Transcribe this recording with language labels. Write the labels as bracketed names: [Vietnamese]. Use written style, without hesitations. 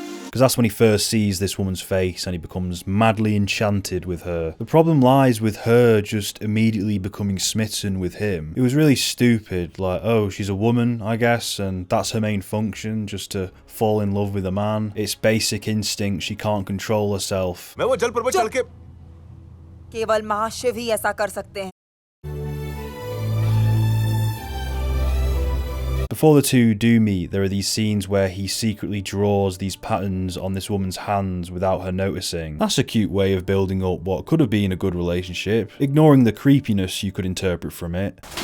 [English] Because that's when he first sees this woman's face and he becomes madly enchanted with her. The problem lies with her just immediately becoming smitten with him. It was really stupid, like, oh, she's a woman, I guess, and that's her main function, just to fall in love with a man. It's basic instinct, she can't control herself. [Hindi] केवल महाशिव ही ऐसा कर सकते हैं. [English] Before the two do meet, there are these scenes where he secretly draws these patterns on this woman's hands without her noticing. That's a cute way of building up what could have been a good relationship, ignoring the creepiness you could interpret from it.